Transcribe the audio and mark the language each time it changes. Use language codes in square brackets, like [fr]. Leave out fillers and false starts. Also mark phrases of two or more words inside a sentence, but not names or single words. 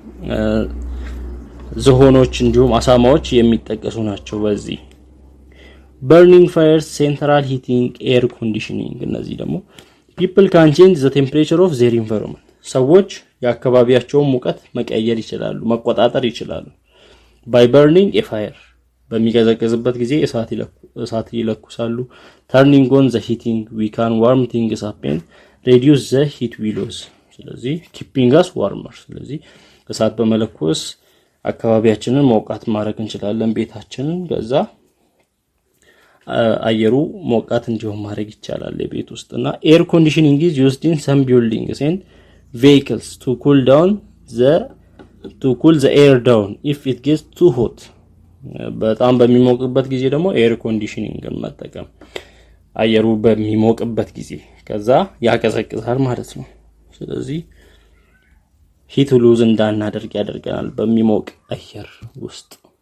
[am] ዝሆኖች እንዲሁም አሳማዎች የሚጠቀሱ ናቸው በዚህ [en] burning fires central heating air conditioning [am] እነዚህ ደግሞ [en] people can change the temperature of their environment [am] ሰዎች የአካባቢያቸውን ሙቀት መቀየር ይችላሉ መቆጣጠር ይችላሉ [en] by burning a fire [am] በሚቀዘቅዝበት ጊዜ እሳት ይለኩሳሉ [en] turning on the heating we can warm things up and reduce the heat we lose ስለዚህ keeping us warmer [am] ስለዚህ እሳት በመለኮስ አካባቢያችንን ሞቃት ማድረግ እንችላለን ቤታችንን ከዛ አየሩ ሞቃት እንዲሆን ማድረግ ይቻላል ለቤት ውስጥና [en] air conditioning is used in some buildings and vehicles to cool the air down if it gets too hot [am] በጣም በሚሞቅበት ጊዜ ደግሞ [en] air conditioning [am] መጠቀም አየሩ በሚሞቅበት ጊዜ ከዛ ያቀዘቅዛል ማለት ነው ስለዚህ [en] heat loss [am] እንዳናደርግ ያደርጋል በሚሞቅ አየር ውስጥ